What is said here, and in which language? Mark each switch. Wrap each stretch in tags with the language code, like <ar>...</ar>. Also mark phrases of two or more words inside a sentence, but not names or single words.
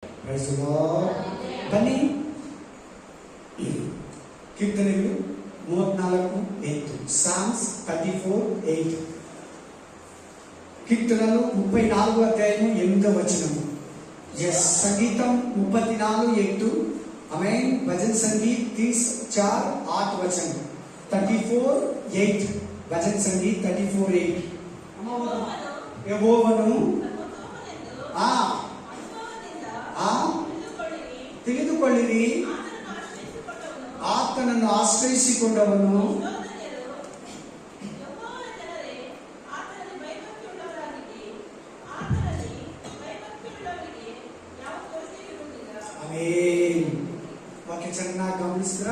<kn>ಬನ್ನಿ, ಕೀರ್ತನೆಗಳು 34:8.</kn> <te>Psalms 34:8. కీర్తనలు 34 అధ్యాయము 8వ వచనము. సంగీతం 34:8.</te> <hi>आमेन. भजन संगीत 30:4-8 वचन. 34:8. भजन संगीत 34:8.</hi> <kn>ಯೆಹೋವನು ತಿಳಿದುಕೊಳ್ಳಿರಿ, ಆತನನ್ನು ಆಶ್ರಯಿಸಿಕೊಂಡವನು ವಾಕ್ಯ ಚೆನ್ನಾಗಿ ಗಮನಿಸಿದ್ರಾ?</kn>